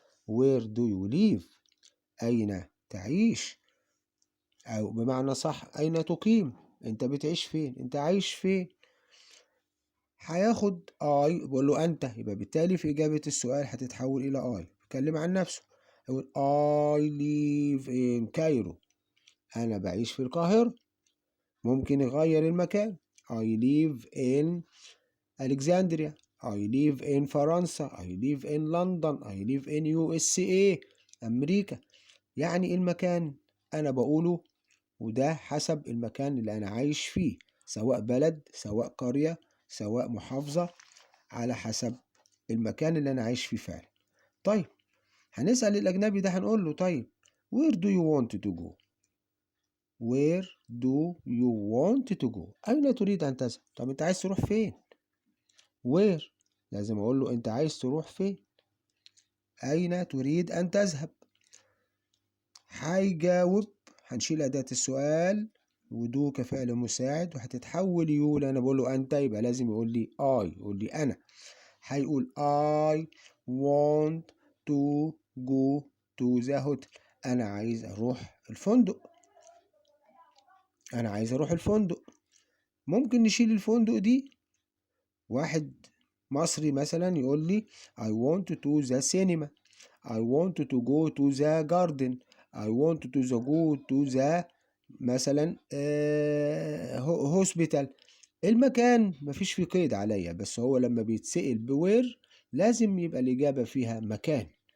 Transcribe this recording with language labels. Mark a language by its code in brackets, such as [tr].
[en] where do you live، [ar] أين تعيش، أو بمعنى صح أين تقيم، أنت بتعيش فين، أنت عايش فين. هياخد I، بقول له أنت، يبقى بالتالي في إجابة السؤال هتتحول إلى I، بيتكلم عن نفسه. يقول [en] I live in Cairo، [ar] أنا بعيش في القاهرة. [en] ممكن يغير المكان، I live in Alexandria، I live in فرنسا، I live in London، I live in USA أمريكا. [ar] يعني المكان أنا بقوله، وده حسب المكان اللي أنا عايش فيه، سواء بلد سواء قرية سواء محافظة، على حسب المكان اللي أنا عايش فيه فعلا. طيب هنسأل الأجنبي ده هنقول له طيب [en] where do you want to go، where do you want to go؟ [ar] أين تريد أن تذهب؟ طب أنت عايز تروح فين؟ where لازم أقول له أنت عايز تروح فين؟ أين تريد أن تذهب؟ هيجاوب، هنشيل أداة السؤال ودو كفعل مساعد وهتتحول يو، لأن أنا بقول له أنت يبقى لازم يقول لي يقول لي أنا. [en] هيقول I want to go to the hotel. [ar] أنا عايز أروح الفندق. أنا عايز أروح الفندق. ممكن نشيل الفندق دي. واحد مصري مثلا يقول لي [en] I want to the cinema. I want to go to the garden. I want to go to the مثلا hospital. [ar] المكان مفيش فيه قيد عليا، بس هو لما بيتسأل بوير لازم يبقى الإجابة فيها مكان.